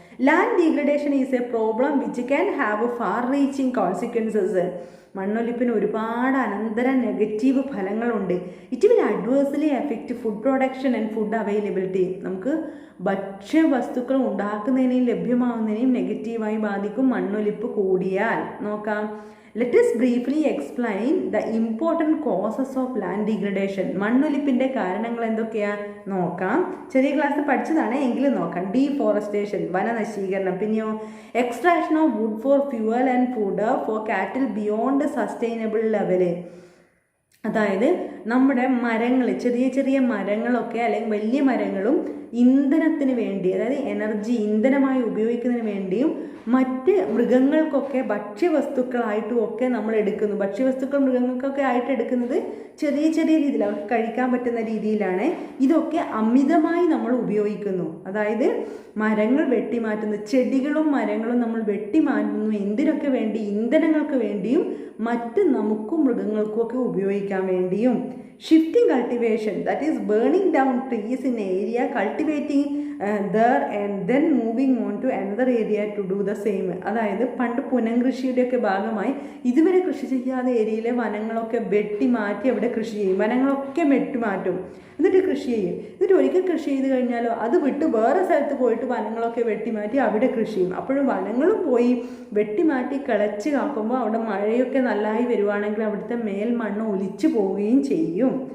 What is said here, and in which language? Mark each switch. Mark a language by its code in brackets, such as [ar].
[en] Land degradation is a problem which can have far reaching consequences. [ml] മണ്ണൊലിപ്പിന് ഒരുപാട് അനന്തര negative ഫലങ്ങളുണ്ട്. [en] It will adversely effect food production and food availability. [ml] നമുക്ക് ഭക്ഷ്യവസ്തുക്കൾ ഉണ്ടാക്കുന്നതിനെയും ലഭ്യമാവുന്നതിനെയും നെഗറ്റീവായി ബാധിക്കും മണ്ണൊലിപ്പ് കൂടിയാൽ. നോക്കാം, [en] Let us briefly explain the important causes of land degradation. [ml] മണ്ണൊലിപ്പിൻ്റെ കാരണങ്ങൾ എന്തൊക്കെയാണ് നോക്കാം. ചെറിയ ക്ലാസ് പഠിച്ചതാണ് എങ്കിലും നോക്കാം. [en] deforestation, [ml] വനനശീകരണം. പിന്നെയോ [en] Extraction of wood for fuel and food for cattle beyond sustainable level. [ml] അതായത് നമ്മുടെ മരങ്ങൾ, ചെറിയ ചെറിയ മരങ്ങളൊക്കെ അല്ലെങ്കിൽ വലിയ മരങ്ങളും ഇന്ധനത്തിന് വേണ്ടി, അതായത് എനർജി ഇന്ധനമായി ഉപയോഗിക്കുന്നതിന് വേണ്ടിയും മറ്റ് മൃഗങ്ങൾക്കൊക്കെ ഭക്ഷ്യവസ്തുക്കളായിട്ടും ഒക്കെ നമ്മൾ എടുക്കുന്നു. ഭക്ഷ്യവസ്തുക്കൾ മൃഗങ്ങൾക്കൊക്കെ ആയിട്ട് എടുക്കുന്നത് ചെറിയ ചെറിയ രീതിയിൽ അവർക്ക് കഴിക്കാൻ പറ്റുന്ന രീതിയിലാണ്. ഇതൊക്കെ അമിതമായി നമ്മൾ ഉപയോഗിക്കുന്നു. അതായത് മരങ്ങൾ വെട്ടിമാറ്റുന്നു, ചെടികളും മരങ്ങളും നമ്മൾ വെട്ടിമാറ്റുന്നു. എന്തിനൊക്കെ വേണ്ടി? ഇന്ധനങ്ങൾക്ക് വേണ്ടിയും മറ്റ് നമുക്കും മൃഗങ്ങൾക്കും ഒക്കെ ഉപയോഗിക്കാൻ വേണ്ടിയും. [en] Shifting cultivation, that is burning down trees in area, cultivating there and then moving on to another area to do the same. [ml] അതായത് പണ്ട് പുനംകൃഷിയുടെയൊക്കെ ഭാഗമായി ഇതുവരെ കൃഷി ചെയ്യാതെ ഏരിയയിലെ വനങ്ങളൊക്കെ വെട്ടിമാറ്റി അവിടെ കൃഷി ചെയ്യും. വനങ്ങളൊക്കെ വെട്ടിമാറ്റും, എന്നിട്ട് കൃഷി ചെയ്യും. എന്നിട്ട് ഒരിക്കൽ കൃഷി ചെയ്ത് കഴിഞ്ഞാലോ അത് വിട്ട് വേറെ സ്ഥലത്ത് പോയിട്ട് വനങ്ങളൊക്കെ വെട്ടിമാറ്റി അവിടെ കൃഷി ചെയ്യും. അപ്പോഴും വനങ്ങളും പോയി വെട്ടിമാറ്റി കിളച്ച് കാക്കുമ്പോൾ അവിടെ മഴയൊക്കെ നല്ലതായി വരുവാണെങ്കിൽ അവിടുത്തെ മേൽമണ്ണ് ഒലിച്ചു പോവുകയും ചെയ്യും.